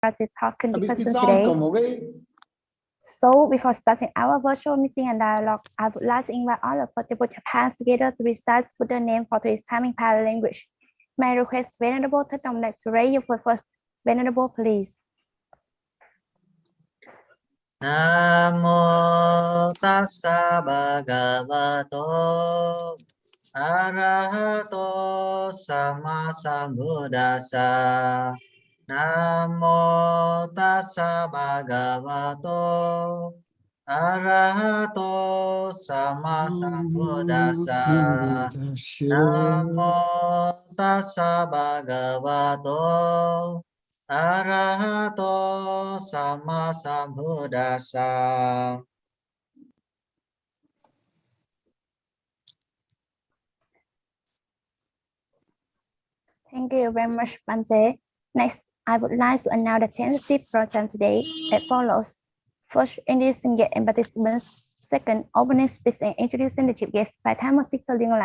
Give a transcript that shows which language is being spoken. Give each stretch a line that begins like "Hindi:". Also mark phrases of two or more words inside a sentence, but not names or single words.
English: talking discussion today. So before starting our virtual meeting and dialogue, I would like to invite all of us to put your hands together to recite Buddha name for today's time in Pali language. May I request Venerable Thadongdak to raise your voice first. Venerable, please.
Pali: Namo tassa bhagavato arahato sama sambuddhassa. Namo tassa bhagavato arahato sama sambuddhassa. Namo tassa bhagavato arahato sama sambuddhassa.
English: Thank you very much, Bante. Next, I would like to announce the tentative program today that follows. First, introducing guests and participants. Second, opening speech and introducing the chief guest by Thammasik Lingla.